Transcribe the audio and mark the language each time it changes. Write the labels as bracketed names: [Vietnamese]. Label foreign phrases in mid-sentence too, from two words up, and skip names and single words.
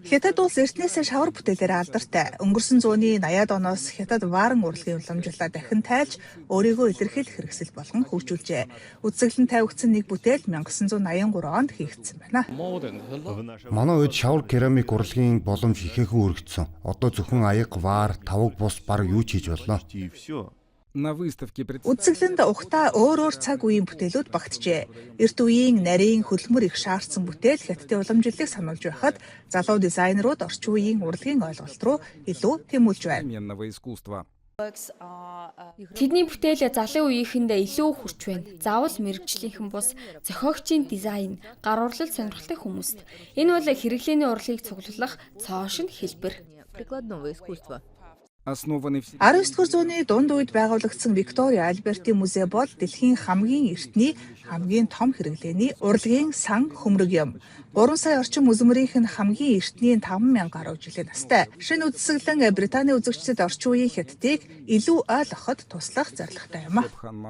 [Mongolian] Хятад улс эртнээсээ шавар бүтээлээр алдартай. Өнгөрсөн зууны 80-ад оноос Хятад варан урлагийн уламжлалаа дахин тайлж өөрийгөө илэрхийлэх хэрэгсэл болгон хөгжүүлжээ. Үзэсгэлэн тавигдсан нэг бүтээл 1983 онд хийгдсэн байна. Манай үед шавар керамик урлагийн боломж ихээхэн өргөцсөн. Одоо зөвхөн аяг, ваар, тавг бус баг юу ч хийж болно. [Russian] на выставке представлена [Mongolian] Үзэсгэлэнд ухтаа өөр цаг үеийн бүтээлүүд багтжээ. Эрт үеийн нарийн хөдөлмөр их шаардсан бүтээл хятадын уламжлалыг сануулж байхад залуу дизайнерууд орчин үеийн урлагийн ойлголт руу илүү тэмүүлж байна. [Russian] современного искусства. [Mongolian] Тэдний бүтээл залуу үеийнхэнд илүү хүрч байна. Заавал мэрэгжлийнхэн бус зохиогчийн дизайн, гар урлал сонирхолтой хүмүүст. Энэ бол хэрэглээний урлагийг цуглуулах цоошин хэлбэр. [Russian] Прикладного искусства. основанный в [Mongolian] 19-р зууны дунд үед байгуулагдсан Виктория Альбертийн музей бол дэлхийн хамгийн эртний, хамгийн том хэрэглээний урлагийн сан хөмрөг юм. 3 сая орчим үзмэрийнх нь хамгийн эртний 5,000 гаруй жилийн настай. Шинэ үдсэглэн Британий үзэгчдэд орчин үеийн хятадыг илүү ойлгоход туслах зорилготой юм а.